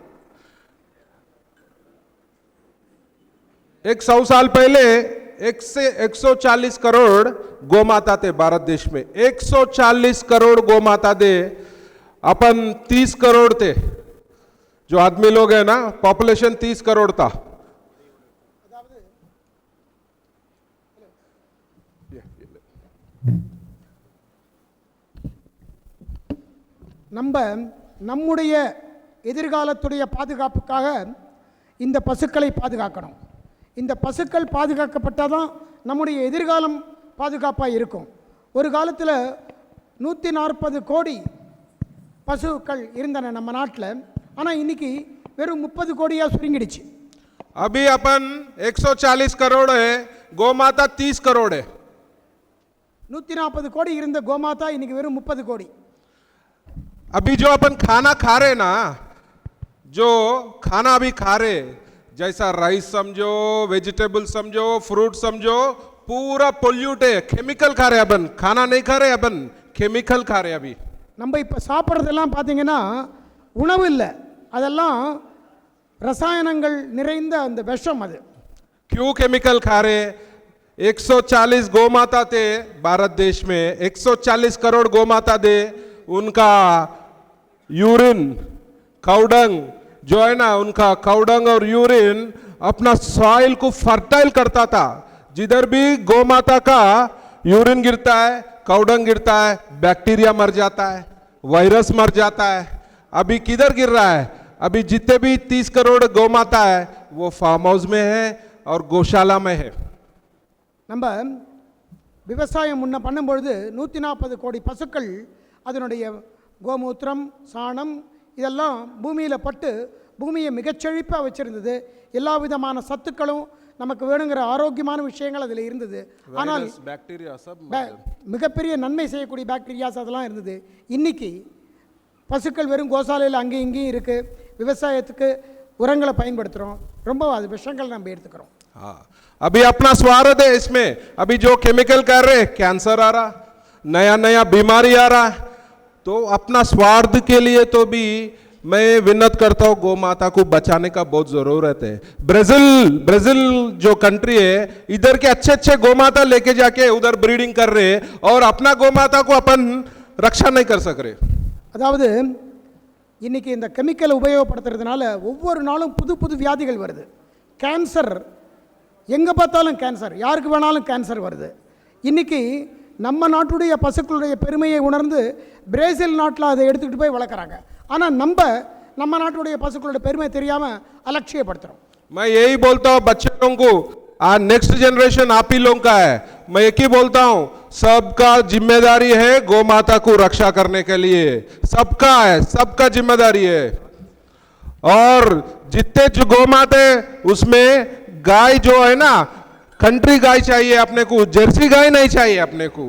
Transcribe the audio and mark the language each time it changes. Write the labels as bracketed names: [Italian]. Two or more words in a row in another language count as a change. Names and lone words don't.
[Hindi] 100 साल पहले 140 करोड़ गौ माता थे भारत देश में. 140 करोड़ गौ माता थे. अपन 30 करोड़ थे. जो आदमी लोग है ना, पॉपुलेशन 30 करोड़ था. [Tamil] நம்முடைய எதிர்காலத்துடைய பாதுகாப்புக்காக இந்த பசுக்களை பாதுகாக்கணும். இந்த பசுக்கள் பாதுகாக்கப்பட்டால் தான் நம்முடைய எதிர்காலம் பாதுகாப்பாக இருக்கும். ஒரு காலத்தில் 140 கோடி பசுக்கள் இருந்தன நம்ம நாட்டில். ஆனால் இன்னைக்கு வெறும் 30 கோடியாக சுருங்கிடுச்சு. [Hindi] अभी अपन 140 करोड़ है, गोमाता 30 करोड़ है. [Tamil] 140 கோடி இருந்த கோமாதா இன்னைக்கு வெறும் 30 கோடி. [Hindi] अभी जो अपन खाना खा रहे ना, जो खाना अभी खा रहे, जैसा राइस समझो, वेजिटेबल समझो, फ्रूट समझो, पूरा पोल्यूट है, केमिकल खा रहे अपन, खाना नहीं खा रहे अपन, केमिकल खा रहे अभी। [Tamil] நம்ம இப்போ சாப்பிட்றதெல்லாம் பார்த்தீங்கன்னா உணவு இல்லை, அதெல்லாம் ரசாயனங்கள் நிறைந்த அந்த விஷம் அது. [Hindi] क्यों केमिकल खा रहे? 140 गौ माता थे भारत देश में, 140 करोड़ गौ माता थे, उनका [English] urine cowdung [Hindi] जो है ना, उनका काउडंग और यूरिन अपना सॉइल को फर्टाइल करता था। जिधर भी गौ माता का यूरिन गिरता है, काउडंग गिरता है, बैक्टीरिया मर जाता है, वायरस मर जाता है। अभी किधर गिर रहा है? अभी जितने भी 30 करोड़ गौ माता है वो [English] farm house [Hindi] में है और गौशाला में है। [Tamil] நம்ம விவசாயம் முன்ன பண்ணும்பொழுது 140 கோடி பசுக்கள் அதனுடைய கோமூத்திரம், சாணம் இதெல்லாம் பூமியில் பட்டு பூமியை மிகச்செழிப்பாக வச்சுருந்தது. எல்லா விதமான சத்துக்களும் நமக்கு வேணுங்கிற ஆரோக்கியமான விஷயங்கள் அதில் இருந்தது. ஆனால் மிகப்பெரிய நன்மை செய்யக்கூடிய பாக்டீரியாஸ் அதெல்லாம் இருந்தது. இன்றைக்கி பசுக்கள் வெறும் கோசாலையில் அங்கேயும் இங்கேயும் இருக்குது. விவசாயத்துக்கு உரங்களை பயன்படுத்துகிறோம், ரொம்ப அது விஷங்கள் நம்ம எடுத்துக்கிறோம். [Hindi] हाँ, अभी अपना स्वार्थ है इसमें। अभी जो केमिकल कर रहे, कैंसर आ रहा, नया नया बीमारी आ रहा, तो अपना स्वार्थ के लिए तो भी मैं विनत करता हूँ, गौ माता को बचाने का बहुत जरूरत है। ब्राजील जो कंट्री है, इधर के अच्छे अच्छे गौ माता लेके जाके उधर ब्रीडिंग कर रहे और अपना गौ माता को अपन रक्षा नहीं कर सक रहे। [Tamil] அதாவது இன்றைக்கி இந்த கெமிக்கலை உபயோகப்படுத்துறதுனால ஒவ்வொரு நாளும் புது புது வியாதிகள் வருது. கேன்சர் எங்கே பார்த்தாலும் கேன்சர், யாருக்கு வேணாலும் கேன்சர் வருது. இன்றைக்கி நம்ம நாட்டுடைய பசுக்களுடைய பெருமையை உணர்ந்து பிரேசில் நாட்டில் அதை எடுத்துக்கிட்டு போய் வளர்க்குறாங்க. ஆனால் நம்ம நாட்டுடைய பசுக்களுடைய பெருமை தெரியாமல் அலட்சியப்படுத்துகிறோம். [Hindi] मैं यही बोलता हूँ बच्चे लोगों को, आज [English] next generation [Hindi] आप ही लोगों का है। मैं एक ही बोलता हूँ, सबका जिम्मेदारी है गौ माता को रक्षा करने के लिए, सबका है, सबका जिम्मेदारी है। और जितने जो गौ माता है उसमें गाय जो है ना, कंट्री गाय चाहिए अपने को, जर्सी गाय नहीं चाहिए अपने को।